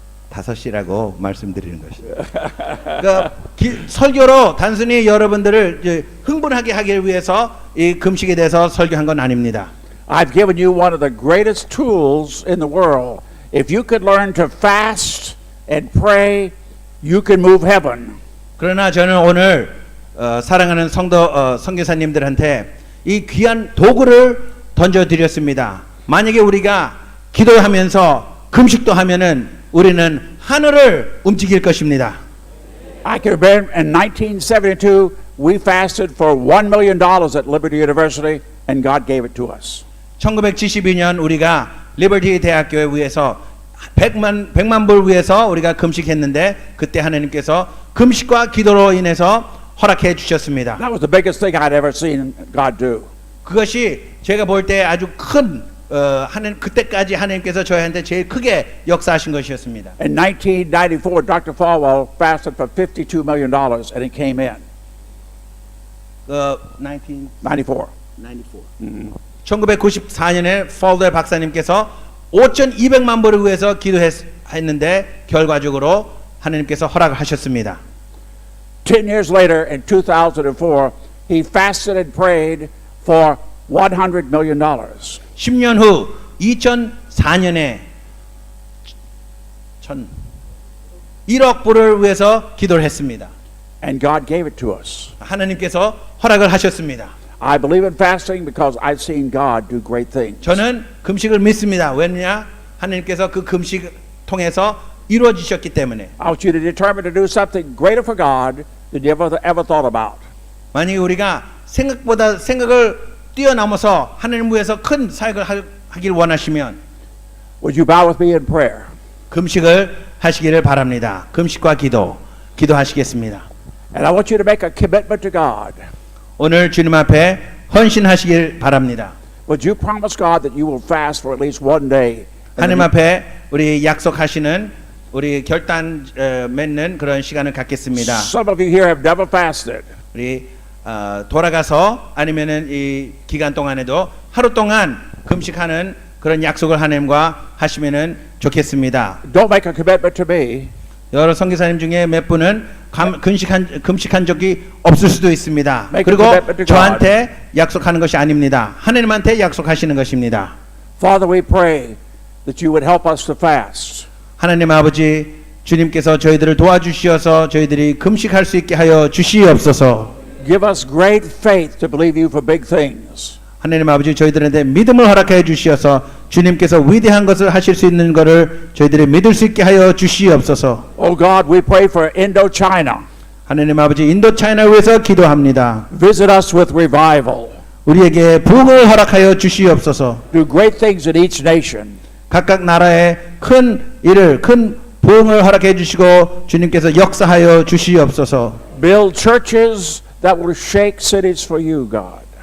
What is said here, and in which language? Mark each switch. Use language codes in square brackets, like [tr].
[ko] 5시라고 말씀드리는 것입니다. 그러니까 설교로 단순히 여러분들을 이제 흥분하게 하기 위해서 이 금식에 대해서 설교한 건 아닙니다. [en] I've given you one of the greatest tools in the world. If you could learn to fast and pray, you can move heaven. [ko] 그러나 저는 오늘 사랑하는 선교사님들한테 이 귀한 도구를 던져드렸습니다. 만약에 우리가 기도하면서 금식도 하면은 우리는 하늘을 움직일 것입니다. [en] I can remember in 1972, we fasted for $1 million at Liberty University, and God gave it to us. [ko] 1972년 우리가 리버티 대학교에 위해서 100만 불 위해서 우리가 금식했는데 그때 하나님께서 금식과 기도로 인해서 허락해 주셨습니다. [en] That was the biggest thing I'd ever seen God do. [ko] 그것이 제가 볼 때 아주 큰 그때까지 하나님께서 저희한테 제일 크게 역사하신 것이었습니다. [en] In 1994, Dr. Falwell fasted for $52 million, and it came in. 1994. 94. [ko] 1994년에 폴더 박사님께서 5,200만 불을 위해서 기도했는데 결과적으로 하나님께서 허락을 하셨습니다. [en] 10 years later, in 2004, he fasted and prayed for $100 million. [ko] 10년 후 2004년에 1억 불을 위해서 기도를 했습니다. [en] And God gave it to us. [ko] 하나님께서 허락을 하셨습니다. [en] I believe in fasting because I've seen God do great things. [ko] 저는 금식을 믿습니다. 왜냐? 하나님께서 그 금식 통해서 이루어지셨기 때문에. [en] I want you to determine to do something greater for God than you ever thought about. [ko] 만약에 우리가 생각을 뛰어넘어서 하나님 위해서 큰 사역을 하길 원하시면 [en] Would you bow with me in prayer? [ko] 금식을 하시기를 바랍니다. 금식과 기도하시겠습니다. [en] And I want you to make a commitment to God. [ko] 오늘 주님 앞에 헌신하시길 바랍니다. [en] Would you promise God that you will fast for at least one day? [ko] 하나님 앞에 우리 약속하시는 우리 결단 맺는 그런 시간을 갖겠습니다. [en] Some of you here have never fasted. [ko] 우리 돌아가서 아니면은 이 기간 동안에도 하루 동안 금식하는 그런 약속을 하나님과 하시면은 좋겠습니다. [en] Don't make a commitment to me. [ko] 여러 선교사님 중에 몇 분은 금식한 적이 없을 수도 있습니다. [en] Make a [ko] 그리고 [en] commitment to God. [ko] 저한테 약속하는 것이 아닙니다. 하나님한테 약속하시는 것입니다. [en] Father, we pray that you would help us to fast. [ko] 하나님 아버지, 주님께서 저희들을 도와주시어서 저희들이 금식할 수 있게 하여 주시옵소서. [en] Give us great faith to believe you for big things. [ko] 하나님 아버지, 저희들한테 믿음을 허락해 주시어서 주님께서 위대한 것을 하실 수 있는 것을 저희들이 믿을 수 있게 하여 주시옵소서. [en] Oh God, we pray for Indochina. [ko] 하나님 아버지, 인도차이나를 위해서 기도합니다. [en] Visit us with revival. [ko] 우리에게 부흥을 허락하여 주시옵소서. [en] Do great things in each nation. [ko] 각각 나라에 큰 일을, 큰 부흥을 허락해 주시고 주님께서 역사하여 주시옵소서. [en] Build churches that will shake cities for you, God.